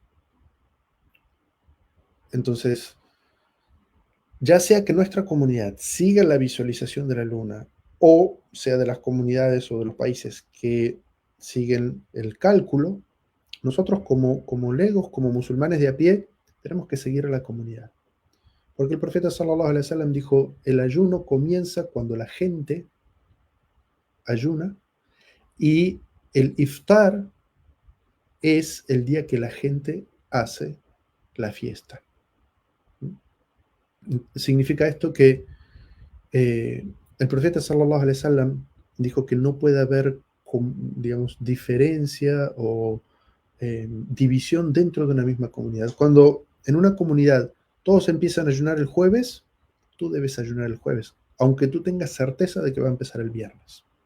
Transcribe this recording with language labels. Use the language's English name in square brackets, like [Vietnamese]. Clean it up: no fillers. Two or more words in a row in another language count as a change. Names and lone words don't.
[Spanish] Entonces, ya sea que nuestra comunidad siga la visualización de la luna o sea de las comunidades o de los países que siguen el cálculo, nosotros como legos, como musulmanes de a pie, tenemos que seguir a la comunidad. Porque el profeta [Arabic] صلى الله عليه وسلم [Spanish] dijo, el ayuno comienza cuando la gente ayuna y el iftar es el día que la gente hace la fiesta. Significa esto que el profeta [Arabic] صلى الله عليه وسلم [Spanish] dijo que no puede haber, digamos, diferencia o división dentro de una misma comunidad. Cuando en una comunidad todos empiezan a ayunar el jueves, tú debes ayunar el jueves, aunque tú tengas certeza de que va a empezar el viernes.